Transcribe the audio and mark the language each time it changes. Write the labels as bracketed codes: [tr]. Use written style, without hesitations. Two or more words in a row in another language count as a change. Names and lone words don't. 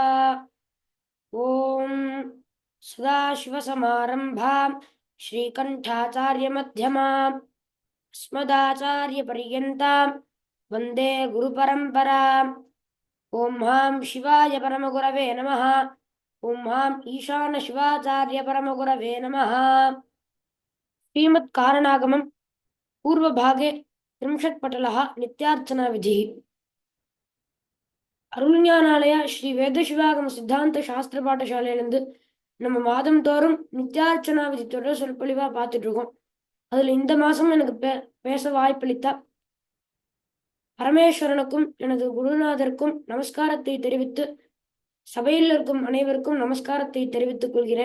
[sa] ओम सदाशिवसमारंभां श्रीकण्ठाचार्यमध्यमाम् अस्मदाचार्यपर्यन्तां वन्दे गुरुपरम्पराम्। ॐ हां शिवाय परमगुरवे नमः। ॐ हां ईशानशिवाचार्यपरमगुरवे नमः। श्रीमत्कारणागमं पूर्वभागे त्रिंशत्पटलः नित्यार्चनाविधिः। [ta] அருள்ஞானாலய ஸ்ரீ வேதசிவாகம சித்தாந்த சாஸ்திர பாடசாலையிலிருந்து நம்ம மாதம் தோறும் நித்யார்ச்சனா விதி தொடர் சொற்பொழிவா பார்த்துட்டு இருக்கோம். அதுல இந்த மாசம் எனக்கு பேச வாய்ப்பளித்த பரமேஸ்வரனுக்கும் எனது குருநாதருக்கும் நமஸ்காரத்தை தெரிவித்து சபையில் இருக்கும் அனைவருக்கும் நமஸ்காரத்தை தெரிவித்துக் கொள்கிறேன்.